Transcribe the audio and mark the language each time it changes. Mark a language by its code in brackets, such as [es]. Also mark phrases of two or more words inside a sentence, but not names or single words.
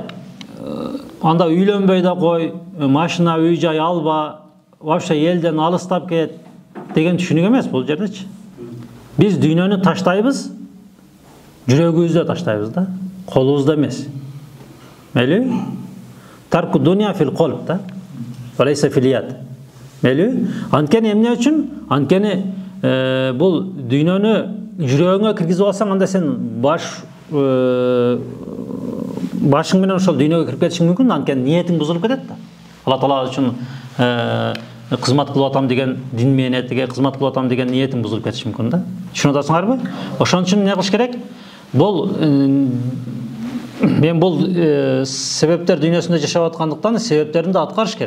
[ky] Анда үйлөнбөй да кой, машина, үй жай алба, вообще элден алыстап кет деген түшүнүк эмес бул жердечи. Биз дүйнөнү таштайбыз, жүрөгүбүздө таштайбыз да, колубузда эмес. Мейли? [ar] ترك الدنيا في القلب да. وليس في اليد. [ky] Мейлі? Анткені емне үшін? Анткені бұл дүйнөні жүрегіңе кіргізіп алсаң, анда сен башың менен ошол дүйнөгө кирип кетишиң мүмкүн, анткени ниетиң бузулуп кетет да. Алла Таала үчүн кызмат кылып атам деген дин мээнетиге кызмат кылып атам деген ниетиң бузулуп кетиши мүмкүн да. Түшүнүп атасыңарбы? Ошон үчүн эмне кылыш керек? Мен бул себептер дүйнөсүндө жашап аткандыктан себептерин да аткарыш керек.